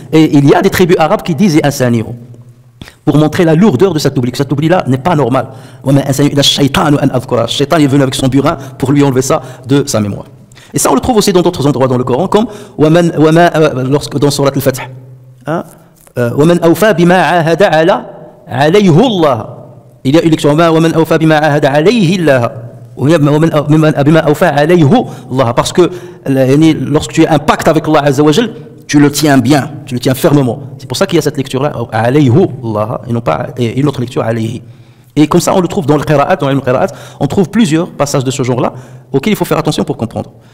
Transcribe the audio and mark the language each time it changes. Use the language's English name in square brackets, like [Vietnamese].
[French] Et il y a des tribus arabes qui disent un sanihu. Pour montrer la lourdeur de cet oubli, que cet oubli-là n'est pas normal. Le shaitan est venu avec son burin pour lui enlever ça de sa mémoire. Et ça, on le trouve aussi dans d'autres endroits dans le Coran, comme dans Surat al-Fath. [Arabic] وَمَنْ أَوْفَى بِمَا عَاهَدَ عَلَيْهُ اللَّهِ. [French] Il y a une lecture [Arabic] وَمَنْ أَوْفَى بِمَا عَاهَدَ عَلَيْهِ اللَّهِ. بِمَا أَوْفَى عَلَيْهُ اللَّهِ. [French] Parce que lorsque tu as un pacte avec Allah Azza wa Jal, tu le tiens bien, tu le tiens fermement. C'est pour ça qu'il y a cette lecture-là, [Arabic] alayhu Allah, [French] et non pas une autre lecture, alayhi. Et comme ça, on le trouve dans le qira'at, dans le qira'at, on trouve plusieurs passages de ce genre-là, auxquels il faut faire attention pour comprendre.